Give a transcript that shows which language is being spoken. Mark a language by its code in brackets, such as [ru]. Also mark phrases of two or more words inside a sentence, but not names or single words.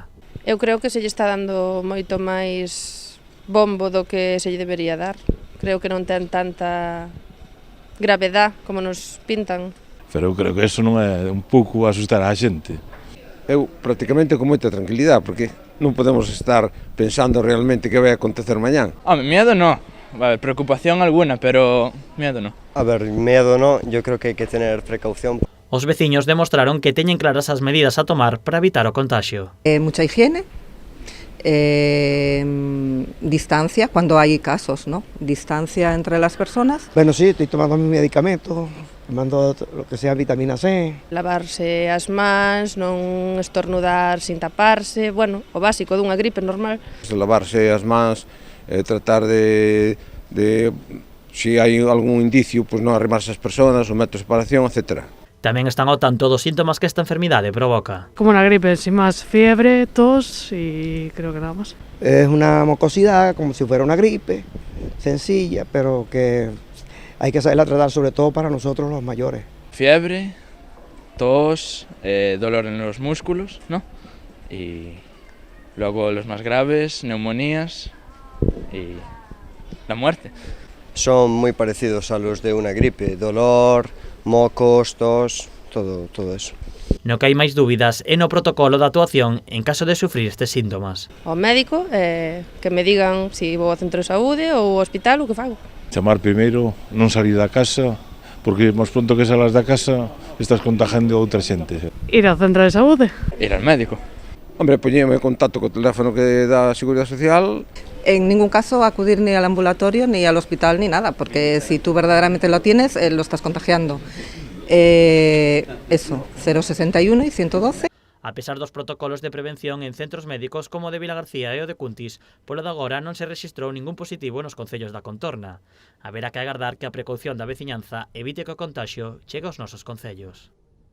[gl] Eu creo que se lle está dando moito máis bombo do que se lle debería dar. Creo que non ten tanta gravedade como nos pintan. Pero eu creo que eso non é un pouco asustar a xente. Eu prácticamente con moita tranquilidade, porque non podemos estar pensando realmente que vai acontecer mañán. [es] Miedo no, preocupación alguna, pero miedo no. A ver, miedo no, yo creo que hay que tener precaución. [gl] Os veciños demostraron que teñen claras as medidas a tomar para evitar o contagio. [es] Mucha higiene, distancia cuando hay casos, ¿no? Distancia entre las personas. Bueno, sí, estoy tomando mi medicamento, tomando lo que sea vitamina C. [gl] Lavarse as mans, non estornudar sin taparse, bueno, o básico dunha gripe normal. Lavarse as mans, tratar de se hai algún indicio, pues non arrimarse as persoas, o método de separación, etc. Tamén están ao tanto dos síntomas que esta enfermidade provoca. [es] Como una gripe, sin más, fiebre, tos y creo que nada más. Es una mucosidad, como si fuera una gripe, sencilla, pero que hay que saberla tratar, sobre todo para nosotros los mayores. Fiebre, tos, dolor en los músculos, ¿no? Y luego los más graves, neumonías y la muerte. Son muy parecidos a los de una gripe, dolor, mocos, tos, todo eso. [gl] No que hai máis dúbidas é no protocolo de actuación en caso de sufrir estes síntomas. Ao médico, que me digan se vou ao centro de saúde ou ao hospital, o que fago. Chamar primeiro, non salir da casa, porque máis pronto que salas da casa estás contagiando a outra xente. Ir ao centro de saúde. [es] Ir al médico. [gl] Hombre, poñeme en contacto co teléfono que dá a Seguridade Social. [es] En ningún caso acudir ni al ambulatorio, ni al hospital, ni nada, porque si tú verdaderamente lo tienes, lo estás contagiando. Eso, 061 y 112. [gl] A pesar dos protocolos de prevención en centros médicos como o de Vilagarcía e o de Cuntis, polo de agora non se rexistrou ningún positivo nos concellos da contorna. Haberá que agardar que a precaución da veciñanza evite que o contagio chegue aos nosos concellos.